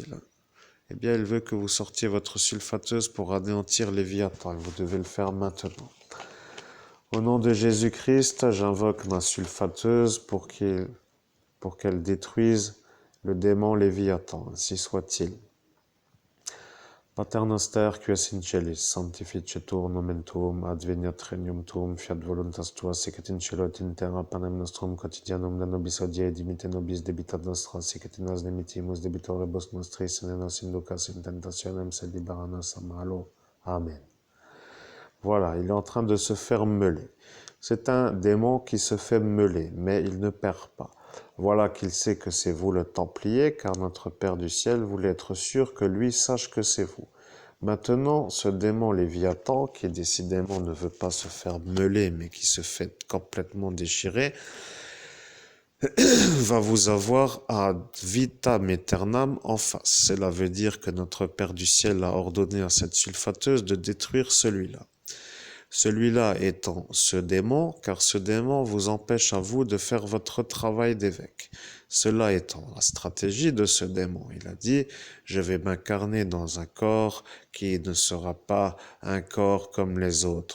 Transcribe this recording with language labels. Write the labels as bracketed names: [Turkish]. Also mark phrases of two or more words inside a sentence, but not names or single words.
[French] Eh bien, il veut que vous sortiez votre sulfateuse pour anéantir Léviathan, et vous devez le faire maintenant. Au nom de Jésus-Christ, j'invoque ma sulfateuse pour qu'elle détruise le démon Léviathan, ainsi soit-il. [Latin] Pater noster, qui es in celis, sanctificetur nomen tuum, adveniat regnum tuum, fiat voluntas tua, sicut in cielo et in terra, panem nostrum quotidianum da nobis hodie, et dimitte nobis debitat nostra, sicut in nos dimittimus debitoribus nostris, et ne nos inducas in tentationem, sed libera nos a malo. Amen. [French] Voilà, il est en train de se faire meuler. C'est un démon qui se fait meuler, mais il ne perd pas. Voilà qu'il sait que c'est vous le Templier, car notre Père du ciel voulait être sûr que lui sache que c'est vous. Maintenant, ce démon Léviathan, qui décidément ne veut pas se faire meuler, mais qui se fait complètement déchirer, va vous avoir [Latin] ad vitam aeternam [French] en face. Cela veut dire que notre Père du ciel a ordonné à cette sulfateuse de détruire celui-là. Celui-là étant ce démon, car ce démon vous empêche à vous de faire votre travail d'évêque. Cela étant la stratégie de ce démon, il a dit, je vais m'incarner dans un corps qui ne sera pas un corps comme les autres.